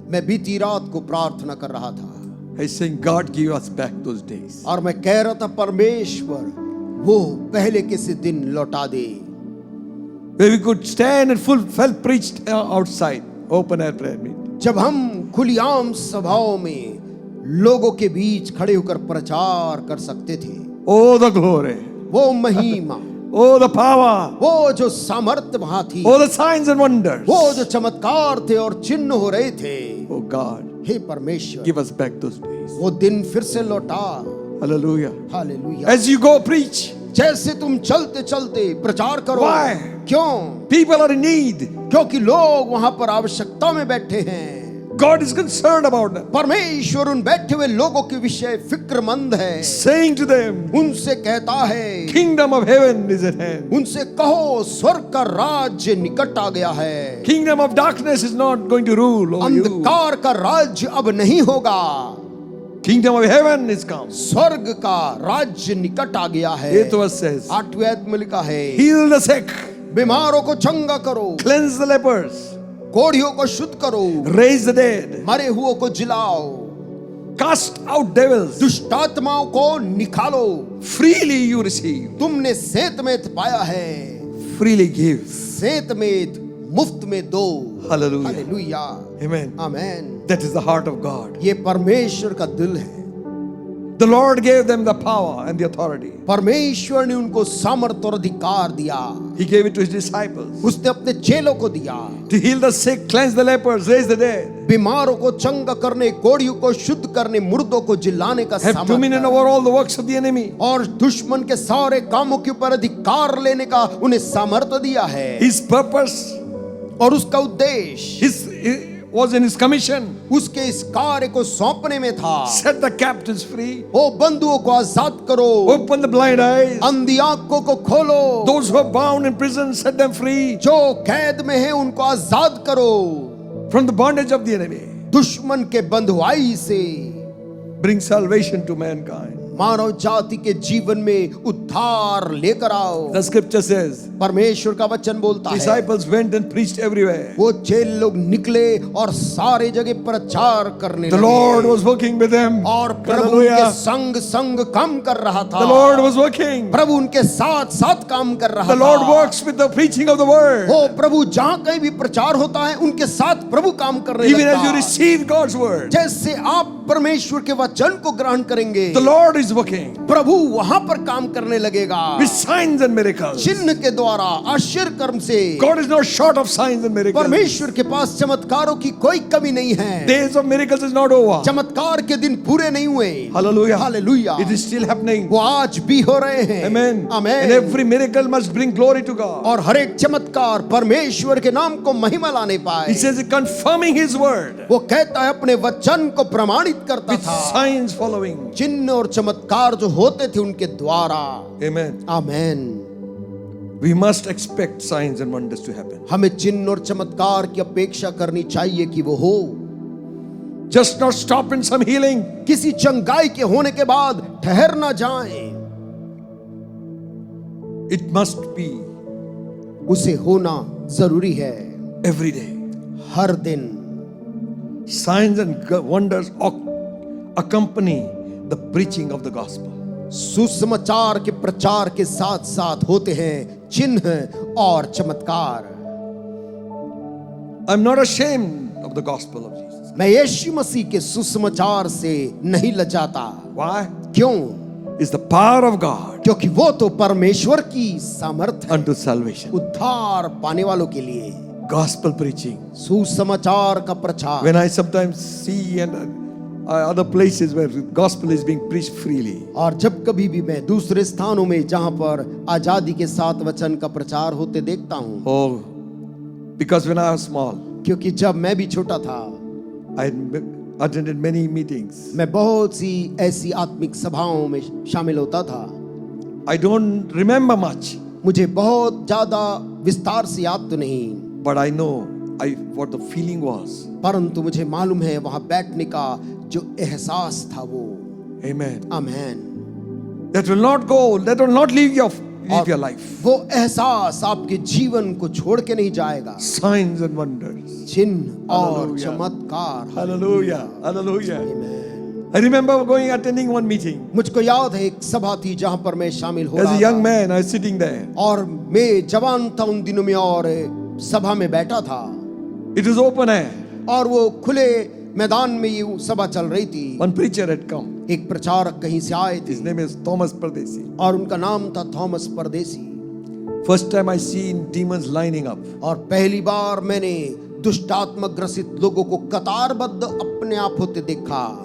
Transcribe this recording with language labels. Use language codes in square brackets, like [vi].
[hi] मैं बीती रात को प्रार्थना कर रहा था, [en] I was saying, God, give us back those days. [hi] और मैं कह रहा था, परमेश्वर वो पहले के से दिन लौटा दे, [en] Where we could stand and full felt preached outside, open air prayer meeting. [hi] जब हम खुलेआम सभाओं में लोगों के बीच खड़े होकर प्रचार कर सकते थे। [en] Oh, the glory. [hi] वो महिमा, [en] Oh, the power. [hi] वो जो सामर्थ्य वहां थी, [en] Oh, the signs and wonders. [hi] वो जो चमत्कार थे और चिन्ह हो रहे थे। [en] Oh, God, [hi] हे परमेश्वर, [en] give us back those days. [hi] वो दिन फिर से लौटा। [en] Hallelujah. [hi] Hallelujah. [en] As you go preach, [hi] जैसे तुम चलते चलते प्रचार करो। [en] Why? [hi] क्यों? [en] people are in need. [hi] क्योंकि लोग वहां पर आवश्यकता में बैठे हैं। [en] God is concerned about them. [hi] परमेश्वर उन बैठे हुए लोगों के विषय फिक्रमंद है, [en] Saying to them, [hi] उनसे कहता है, [en] kingdom of heaven is at hand. [hi] उनसे कहो स्वर्ग का राज्य निकट आ गया है। [en] Kingdom of darkness is not going to rule over you. [hi] अंधकार का राज्य अब नहीं होगा, [en] Kingdom of heaven is come. [hi] स्वर्ग का राज्य निकट आ गया है। [en] 8th verse says, [hi] 8वें आयत में लिखा है, [en] heal the sick, [hi] बीमारों को चंगा करो, [en] cleanse the lepers, [hi] कोढ़ियों को शुद्ध करो, [en] raise the dead, [hi] मरे हुओं को जिलाओ, [en] cast out devils. [hi] दुष्ट आत्माओं को निकालो। [en] Freely you receive, [hi] तुमने सेतमेत पाया है, [en] freely give. [hi] सेतमेत मुफ्त में दो। [en] Hallelujah. [hi] Hallelujah. [en] Amen. [hi] Amen. [en] That is the heart of God. [hi] ये परमेश्वर का दिल है। [en] The Lord gave them the power and the authority. [hi] परमेश्वर ने उनको सामर्थ और अधिकार दिया। [en] He gave it to his disciples [hi] उसने अपने चेलों को दिया [en] to heal the sick, cleanse the lepers, raise the dead, [hi] बीमारों को चंगा करने, कोढ़ियों को शुद्ध करने, मुर्दों को जिलाने का [en] have dominion [hi] सामर्थ [en] over all the works of the enemy. [hi] और दुश्मन के सारे कामों के ऊपर अधिकार लेने का उन्हें सामर्थ्य दिया है। [en] His purpose [hi] और उसका उद्देश्य [en] was in his commission. [hi] उसके इस कार्य को सौंपने में था। [en] Set the captives free, [hi] ओ बंधुओं को आजाद करो, [en] open the blind eyes, [hi] अंधी आंखों को खोलो, [en] those who are bound in prison, set them free [hi] जो कैद में है उनको आजाद करो, [en] from the bondage of the enemy. [hi] दुश्मन के बंधुआई से [en] Bring salvation to mankind. [hi] मानव जाति के जीवन में उद्धार लेकर आओ। [en] The scripture says, [hi] परमेश्वर का वचन बोलता है [en] disciples went and preached everywhere. [hi] वो चेल लोग निकले और सारे जगह प्रचार करने [en] The [hi] लगे। [en] Lord was working with them. [hi] और प्रभु [en] Hallelujah. [hi] उनके संग संग काम कर रहा था। [en] The Lord was working. [hi] प्रभु उनके साथ साथ काम कर रहा [en] The [hi] था। [en] Lord works with the preaching of the word. [hi] हो प्रभु जहाँ कहीं भी प्रचार होता है उनके साथ प्रभु काम करने [en] Even [hi] लगता [en] as you [hi] है। [en] receive God's word, [hi] जैसे आप परमेश्वर के वचन को ग्रहण करेंगे, [en] the Lord is working [hi] प्रभु वहां पर काम करने लगेगा [en] with signs and miracles. [hi] चिन्ह के द्वारा, आश्चर्य कर्म से। [en] God is not short of signs and miracles. [hi] परमेश्वर के पास चमत्कारों की कोई कमी नहीं है। [en] Days of miracles is not over. [hi] चमत्कार के दिन पूरे नहीं हुए। [en] Hallelujah. [hi] Hallelujah. [en] It is still happening. [hi] वो आज भी हो रहे हैं। [en] Amen. [hi] Amen. [en] And every miracle must bring glory to God. [hi] और हर एक चमत्कार परमेश्वर के नाम को महिमा लाने पाए। [en] He says, confirming His word [hi] वो कहता है अपने वचन को प्रमाणित करता [en] with [hi] था, [en] signs following. [hi] चिन्ह और चमत्कार जो होते थे उनके द्वारा। [en] Amen. [hi] Amen. [en] We must expect signs and wonders to happen. [hi] हमें चिन्ह और चमत्कार की अपेक्षा करनी चाहिए कि वो हो। [en] Just not stop in some healing. [hi] किसी चंगाई के होने के बाद ठहर ना जाएं, [en] It must be [hi] उसे होना जरूरी है [en] every day. [hi] हर दिन। [en] Signs and wonders accompany the preaching of the gospel. [hi] सुसमाचार के प्रचार के साथ साथ होते हैं चिन्ह और चमत्कार। [en] I'm not ashamed of the gospel of Jesus. [hi] मैं यीशु मसीह के सुसमाचार से नहीं लजाता। [en] Why? [hi] क्यों? [en] It's the power of God [hi] क्योंकि वो तो परमेश्वर की सामर्थ है [en] unto salvation. [hi] उद्धार पाने वालों के लिए। [en] Gospel preaching. [hi] सुसमाचार का प्रचार। [en] When I sometimes see and other places where the gospel is being preached freely, [hi] और जब कभी भी मैं दूसरे स्थानों में जहां पर आजादी के साथ वचन का प्रचार होते देखता हूं, [en] oh, because when I was small, [hi] क्योंकि जब मैं भी छोटा था [en] I attended many meetings. [hi] मैं बहुत सी ऐसी आत्मिक सभाओं में शामिल होता था। [en] I don't remember much, [hi] मुझे बहुत ज्यादा विस्तार से याद तो नहीं, [en] but I know what the feeling was. [hi] परंतु मुझे मालूम है वहां बैठने का जो एहसास था वो। [en] Amen. [hi] Amen. [en] That will not go. That will not leave your life. [hi] वो एहसास आपके जीवन को छोड़ के नहीं जाएगा। [en] Signs and wonders. [hi] चिन्ह और [en] Hallelujah. [hi] चमत्कार। [en] Hallelujah. Hallelujah. [hi] Amen. [en] I remember attending one meeting. [hi] मुझको याद है एक सभा थी जहां पर मैं शामिल हो [en] As [hi] रहा [en] a young [hi] था [en] man, I was sitting there. [hi] और मैं जवान था उन दिनों में और सभा में बैठा था [en] It was open air. [hi] और वो खुले मैदान में ये सभा चल रही थी। [en] One preacher had come. [hi] एक प्रचारक कहीं से आए थे [en] His name is Thomas Pardesi. [hi] और उनका नाम था थॉमस परदेसी। [en] First time I seen demons lining up. [hi] और पहली बार मैंने दुष्टात्मा ग्रसित लोगों को कतारबद्ध अपने आप होते देखा।